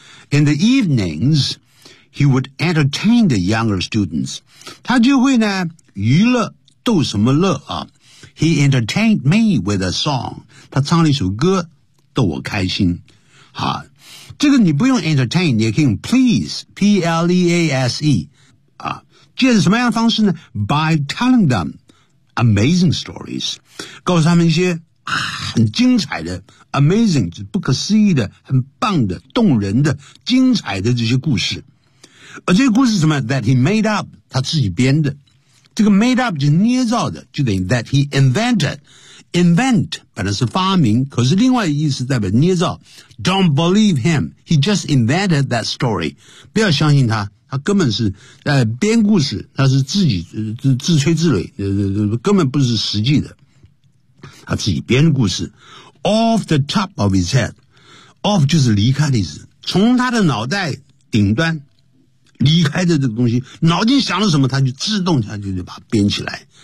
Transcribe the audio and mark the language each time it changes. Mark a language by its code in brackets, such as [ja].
[en] In the evenings, he would entertain the younger students. [zh] 他就会呢娱乐逗什么乐啊。 [en] He entertained me with a song. [zh] 他唱了一首歌逗我开心。好，这个你不用 entertain, 你也可以用 please, P-L-E-A-S-E, 啊，借着什么样的方式呢 ? [en] by telling them amazing stories, [zh] 告诉他们一些很精彩的 amazing, 不可思议的很棒的动人的精彩的这些故事。而这些故事是什么 ? [en] that he made up, [zh] 他自己编的。这个 made up 就是捏造的，就等于 [en] that he invented, [zh] invent 本来是发明，可是另外意思代表捏造。 [en] Don't believe him, he just invented that story. [zh] 不要相信他，他根本是编故事，他是自己自吹自擂，根本不是实际的。他自己编故事。 [en] Off the top of his head, [zh] off 就是离开的意思，从他的脑袋顶端离开的这个东西，脑筋想了什么，他就自动他就把它编起来。